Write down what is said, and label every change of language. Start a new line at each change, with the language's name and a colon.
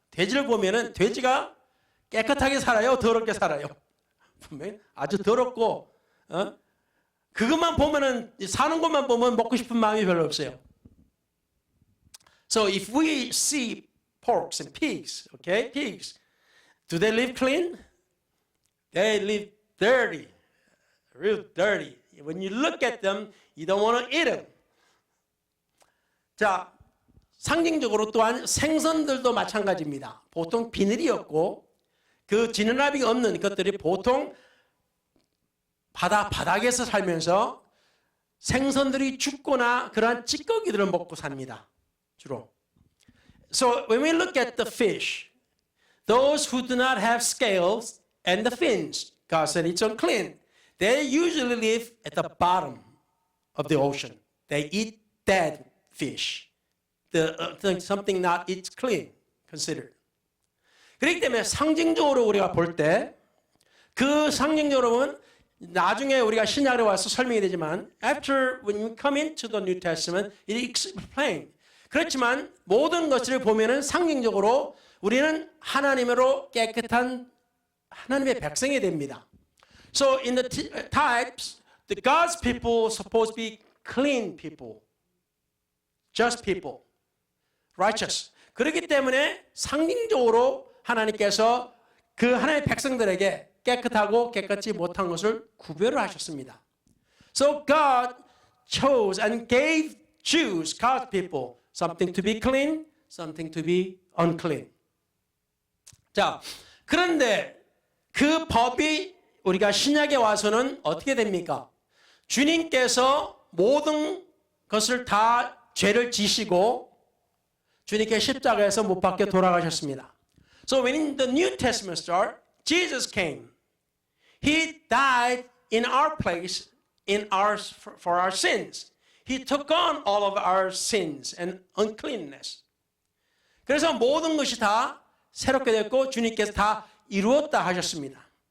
Korean: 돼지를 보면은 돼지가 깨끗하게 살아요, 더럽게 살아요. 분명히 아주 더럽고 그것만 보면은 사는 것만 보면 먹고 싶은 마음이 별로 없어요.
English: So if we see porks and pigs, okay, pigs, do they live clean? They live dirty, real dirty. When you look at them, you don't want to eat them.
Korean: 자, 상징적으로 또한 생선들도 마찬가지입니다. 보통 비늘이었고 그 지느러미가 없는 것들이 보통 바닥에서 살면서 생선들이 죽거나 그러한 찌꺼기들을 먹고 삽니다. 주로.
English: So when we look at the fish, those who do not have scales and the fins, God said it's unclean. They usually live at the bottom of the ocean. They eat dead fish. Something not eat clean, considered.
Korean: 그렇기 때문에 상징적으로 우리가 볼 때 그 상징적으로 보면 나중에 우리가 신약에 와서 설명이 되지만
English: after when we come into the New Testament it explains.
Korean: 그렇지만 모든 것을 보면은 상징적으로 우리는 하나님으로 깨끗한 하나님의 백성이 됩니다.
English: So in the types, the God's people supposed to be clean people, just people, righteous.
Korean: 그렇기 때문에 상징적으로 하나님께서 그 하나님의 백성들에게 깨끗하고 깨끗지 못한 것을 구별을 하셨습니다.
English: So God chose and gave Jews, God's people, something to be clean, something to be unclean.
Korean: 자, 그런데 그 법이 우리가 신약에 와서는 어떻게 됩니까? 주님께서 모든 것을 다 죄를 지시고 주님께 십자가에서 못 박혀 돌아가셨습니다.
English: So when the New Testament starts, Jesus came. He died in our place for our sins. He took on all of our sins and uncleanness.
Korean: 그래서 모든 것이 다 새롭게 됐고 주님께서 다 이루었다 하셨습니다.